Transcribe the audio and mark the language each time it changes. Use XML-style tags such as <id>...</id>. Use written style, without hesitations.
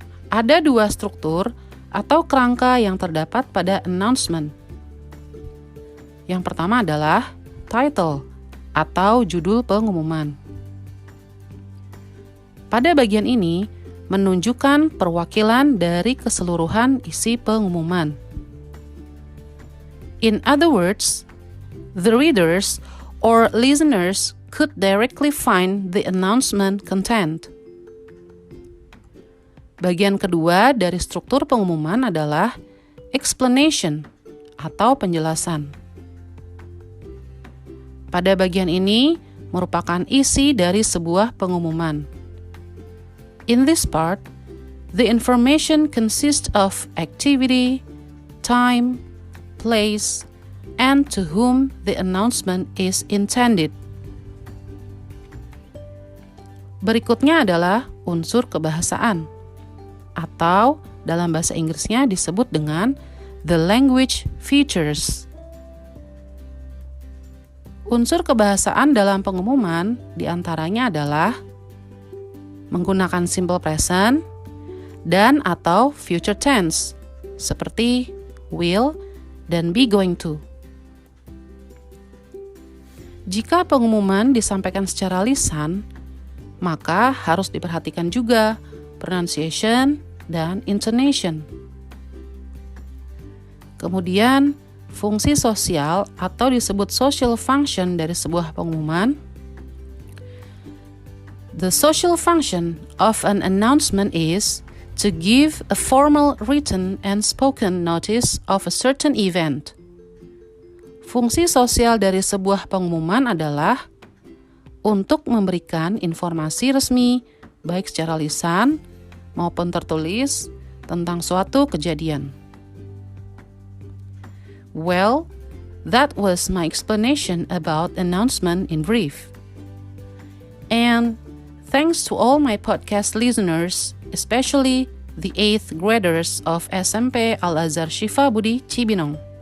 <id>Ada dua struktur atau kerangka yang terdapat pada announcement, Yang pertama adalah title atau judul pengumuman. Pada bagian ini menunjukkan perwakilan dari keseluruhan isi pengumuman.</id> <en>In other words, the readers or listeners could directly find the announcement content.</en> <id>Bagian kedua dari struktur pengumuman adalah explanation atau penjelasan. Pada bagian ini merupakan isi dari sebuah pengumuman.</id> <en>In this part, the information consists of activity, time, place, and to whom the announcement is intended.</en> <id>Berikutnya adalah unsur kebahasaan, atau dalam bahasa Inggrisnya disebut dengan the language features. Unsur kebahasaan dalam pengumuman diantaranya adalah menggunakan simple present dan atau future tense, seperti will dan be going to. Jika pengumuman disampaikan secara lisan, maka harus diperhatikan juga pronunciation dan intonation. Kemudian, fungsi sosial atau disebut social function dari sebuah pengumuman.</id> <en>The social function of an announcement is to give a formal written and spoken notice of a certain event.</en> <id>Fungsi sosial dari sebuah pengumuman adalah untuk memberikan informasi resmi, baik secara lisan maupun tertulis, tentang suatu kejadian.</id> <en>Well, that was my explanation about announcement in brief. And thanks to all my podcast listeners, especially the 8th graders of SMP Al-Azhar Syifa Budi Cibinong.</en>